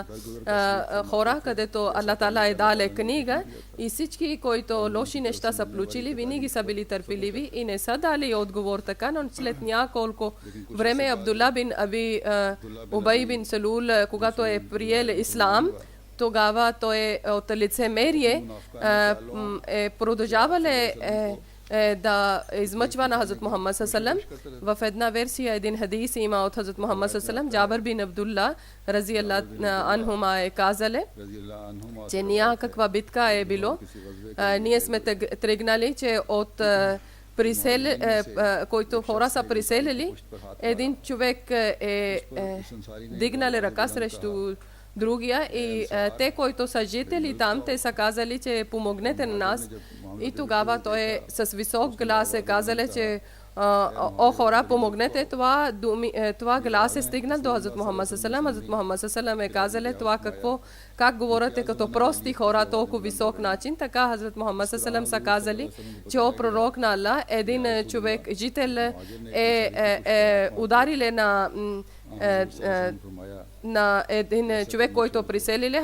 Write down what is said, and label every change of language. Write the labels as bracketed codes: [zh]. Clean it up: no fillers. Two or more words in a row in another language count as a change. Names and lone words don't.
[bg] хора, където Аллах Таала е дал книга, и всички, които лоши неща са получили, винаги са били търпеливи и не са дали отговор така, но след няколко време Абдулла бин Аби Убай бин Салул, когато е приел ислам, тогава той от лицемерие продължавале да измъчва на Хазрат Мухаммад салам. В една версия, един хадис има от Хазрат Мухаммад салам. Джабър бин Абдулла [ar] رضي الله عنهما [bg] е казале, че някаква битка е било. Ние сме тръгнали, че от който хора са приселили, един човек е дигнали ръка срещу другия, и те, които са жители там, те са казали, че помогнете на нас. И тогава той с висок глас е казали, че о хора, помогнете. Това глас е стигнал до Хазрат Мухаммад салам. Хазрат Мухаммад салам е казали това как говорите като прости хора, толкова висок начин. Така Хазрат Мухаммад салам са казали, че о пророк на Аллах, един човек, жител е удариле на един човек, който приселили.